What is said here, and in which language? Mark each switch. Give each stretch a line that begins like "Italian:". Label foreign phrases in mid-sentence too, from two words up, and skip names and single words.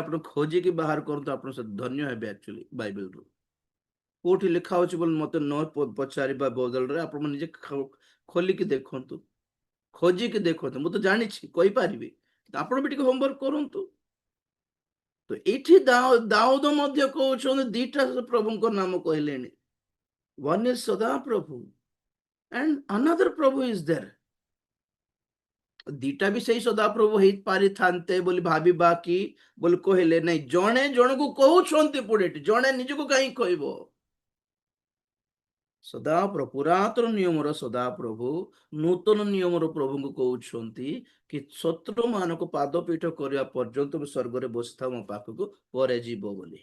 Odia: ଆପଣ ଖୋଜିକି ବାହାର କରନ୍ତୁ, ଆପଣ ଧନ୍ୟ ହେବେ। ଆକ୍ଚୁଆଲି ବାଇବେଲରୁ କୋଉଠି ଲେଖା ହଉଛି ବୋଲି ମତେ ନ ପଚାରିବା ବଦଳରେ ଆପଣ ନିଜେ ଖୋଲିକି ଦେଖନ୍ତୁ, ଖୋଜିକି ଦେଖନ୍ତୁ। ମୁଁ ତ ଜାଣିଛି କହିପାରିବି, ଆପଣ ବି ଟିକେ ହୋମୱାର୍କ କରନ୍ତୁ। ତ ଏଇଠି ଦାଉଦ ମଧ୍ୟ କହୁଛନ୍ତି 2ଟା ପ୍ରଭୁଙ୍କ ନାମ କହିଲେଣି।
English: one is ସଦାପ୍ରଭୁ and another ପ୍ରଭୁ is there।
Odia: 2ଟା ବି ସେଇ ସଦାପ୍ରଭୁ ହେଇପାରିଥାନ୍ତେ ବୋଲି ଭାବିବା କି ବୋଲି କହିଲେ ନାଇଁ, ଜଣେ ଜଣକୁ କହୁଛନ୍ତି। ପୁଣି ଏଠି ଜଣେ ନିଜକୁ କାହିଁ କହିବ? ସଦାପ୍ରଭୁ, ପୁରାତନ ନିୟମର ସଦାପ୍ରଭୁ ନୂତନ ନିୟମର ପ୍ରଭୁଙ୍କୁ କହୁଛନ୍ତି କି ଶତ୍ରୁ ମାନଙ୍କୁ ପାଦ ପୀଠ କରିବା ପର୍ଯ୍ୟନ୍ତ ସ୍ୱର୍ଗରେ ବସିଥାଉ ମୋ ପାଖକୁ, ପରେ ଯିବ ବୋଲି।